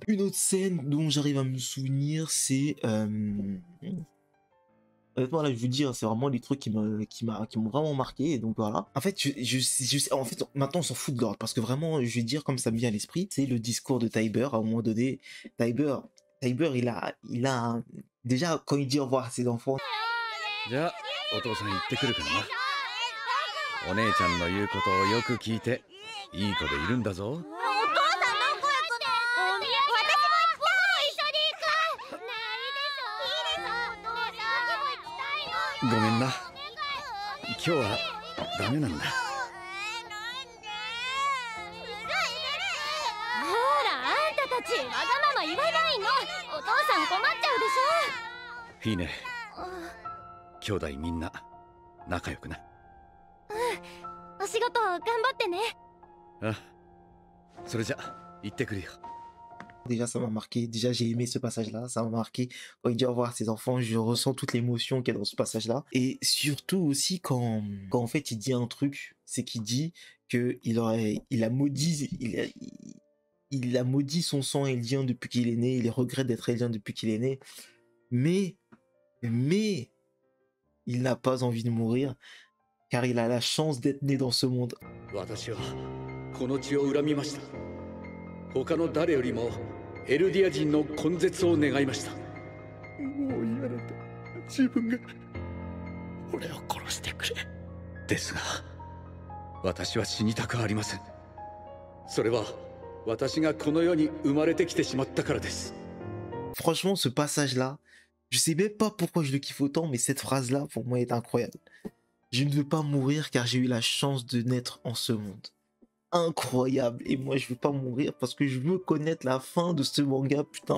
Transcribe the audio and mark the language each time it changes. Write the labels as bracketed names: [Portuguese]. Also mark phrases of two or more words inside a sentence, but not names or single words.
[French] Une autre scène dont j'arrive à me souvenir, c'est... Honnêtement, là, je vous dis, hein, c'est vraiment des trucs qui m'ont vraiment marqué. Et donc voilà. En fait, en fait, maintenant, on s'en fout de l'ordre. Parce que vraiment, je vais dire comme ça me vient à l'esprit, c'est le discours de Tybur. À un moment donné, Tybur, déjà, quand il dit au revoir à ses enfants... [Japanese] じゃあお父さん行ってくるからな。お姉ちゃんの言うことをよく聞いていい子でいるんだぞ。お父さんどこ行くの？お土産私も一緒に行く。ねえ、いいでしょ。いいでしょ。お父さん僕も行きたいの。ごめんな、今日はダメなんだ。ほら、あんたたちわがまま言わないの。お父さん困っちゃうでしょ。いいね、兄弟みんな仲良くな。お仕事頑張ってね。あ、それじゃ行ってくるよ。 [French] Déjà, ça m'a marqué. Déjà, j'ai aimé ce passage-là. Ça m'a marqué. Quand il dit au revoir à ses enfants, je ressens toute l'émotion qu'il y a dans ce passage-là. Et surtout aussi quand en fait, il dit un truc, c'est qu'il dit que il a maudit, il a maudit son sang élien depuis qu'il est né. Il regrette d'être élien depuis qu'il est né. Mais, il n'a pas envie de mourir, car il a la chance d'être né dans ce monde. [Japanese] 私はこの地を恨みました。他の誰よりもエルディア人の根絶を願いました。もう嫌だった。自分が俺を殺してくれ。ですが私は死にたくありません。それは私がこの世に生まれてきてしまったからです。 [French] Franchement, ce passage-là, je sais même pas pourquoi je le kiffe autant, mais cette phrase-là, pour moi, est incroyable. Je ne veux pas mourir car j'ai eu la chance de naître en ce monde. Incroyable. Et moi, je veux pas mourir parce que je veux connaître la fin de ce manga, putain.